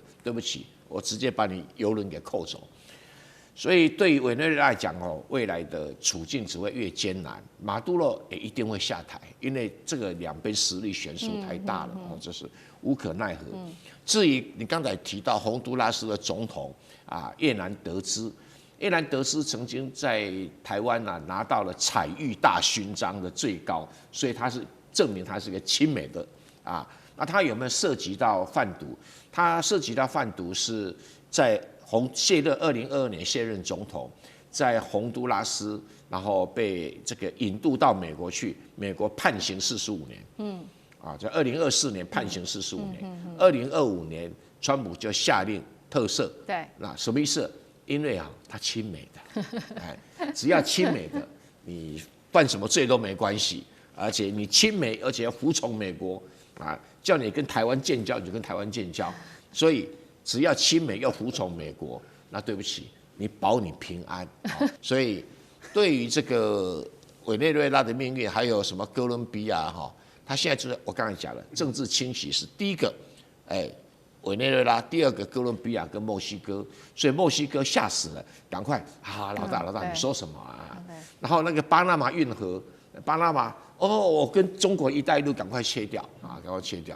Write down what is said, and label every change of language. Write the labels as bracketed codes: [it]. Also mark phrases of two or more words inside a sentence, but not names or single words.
[zh] 對不起，我直接把你油輪給扣走。所以對於委內瑞拉來講未來的處境只會越艱難。馬杜羅也一定會下台，因為這個兩邊實力懸殊太大了，這是無可奈何。至於你剛才提到洪都拉斯的總統葉南德茲，葉南德茲曾經在台灣拿到了彩玉大勳章的最高，所以他是證明他是個親美的那他有沒有涉及到販毒？他涉及到販毒是在2022年卸任總統，在洪都拉斯，然後被這個引渡到美國去，美國判刑45年。在2024年判刑45年，2025年川普就下令特赦。对，那什麼意思？因為他親美的，只要親美的，你犯什麼罪都沒關係，而且你親美，而且要服從美國叫你跟台灣建交，你就跟台灣建交。所以只要親美要服從美國，那對不起，你保你平安。所以對於這個委內瑞拉的命運，還有什麼哥倫比亞他現在就是我剛才講了，政治清洗是第一個，委內瑞拉，第2個哥倫比亞跟墨西哥，所以墨西哥嚇死了，趕快老大你說什麼然後那個巴拿馬運河，巴拿馬我跟中國一帶一路趕快切掉趕快切掉。